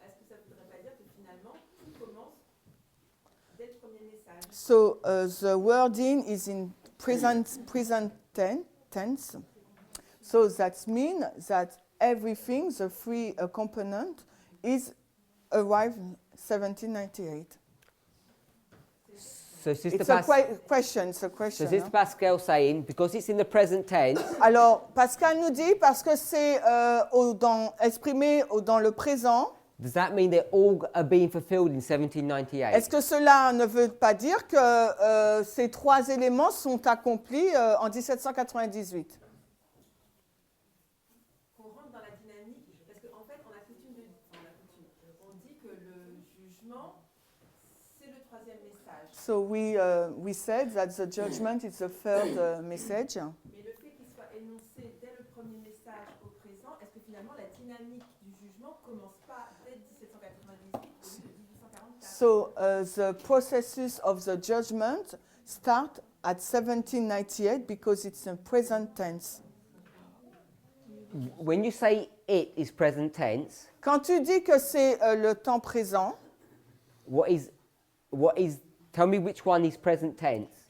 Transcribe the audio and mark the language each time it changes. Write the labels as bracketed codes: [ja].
[fr] Est-ce que ça ne voudrait pas dire que finalement tout commence dès le premier message? [en] So the wording is in present tense. So that means that everything, the three component, is arrived 1798. So Sister, It's a question. It's a so question. Sister [fr] Hein? [en] Pascal saying because it's in the present tense, [fr] Alors, Pascal nous dit parce que c'est exprimé dans le présent. [en] does that mean they all are being fulfilled in 1798? [fr] Est-ce que cela ne veut pas dire que ces trois éléments sont accomplis en 1798? Qu'on rentre dans la dynamique, parce qu'en fait, on dit que le jugement, c'est le troisième message. [en] So we said that the judgment is the third message. [fr] Mais le fait qu'il soit énoncé dès le premier message au présent, est-ce que finalement la dynamique du jugement commence pas dès 1798 au lieu de 1844? [en] So the processes of the judgment start at 1798 because it's in present tense. When you say it is present tense, Quand tu dis que c'est le temps présent, what is? Tell me which one is present tense.